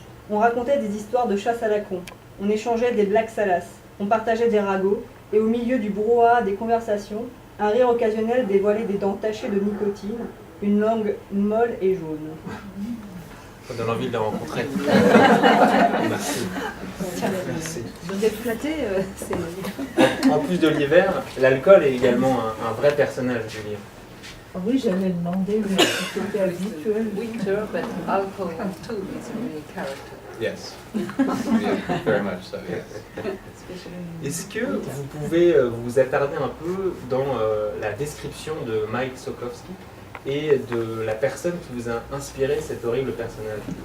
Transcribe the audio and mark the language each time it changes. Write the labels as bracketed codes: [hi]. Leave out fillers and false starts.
[fr] On racontait des histoires de chasse à la con, on échangeait des blagues salaces, on partageait des ragots, et au milieu du brouhaha des conversations, un rire occasionnel dévoilait des dents tachées de nicotine, une langue molle et jaune. Ça donne envie de les rencontrer. Merci. Merci. Vous êtes flatté, c'est... En plus de l'hiver, l'alcool est également un vrai personnage du livre. Ah oui, j'allais demander, mais c'était habituel. [en] Winter, but alcohol too is a real character. Yes. Yeah, very much so, yes. [fr] Est-ce que vous pouvez vous attarder un peu dans la description de Mike Sokovsky et de la personne qui vous a inspiré cet horrible personnage?